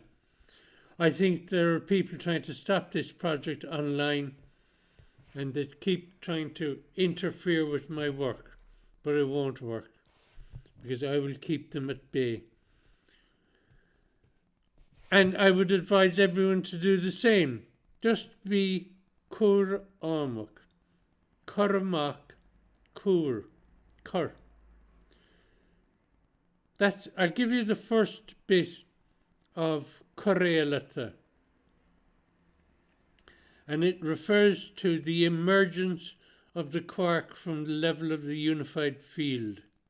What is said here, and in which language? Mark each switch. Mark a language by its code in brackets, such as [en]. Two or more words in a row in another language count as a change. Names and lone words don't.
[en] I think there are people trying to stop this project online, and they keep trying to interfere with my work, but it won't work, because I will keep them at bay. And I would advise everyone to do the same. Just be [ga] cur amach, curmach, cur. [en] I'll give you the first bit of correlata. And it refers to the emergence of the quark from the level of the unified field.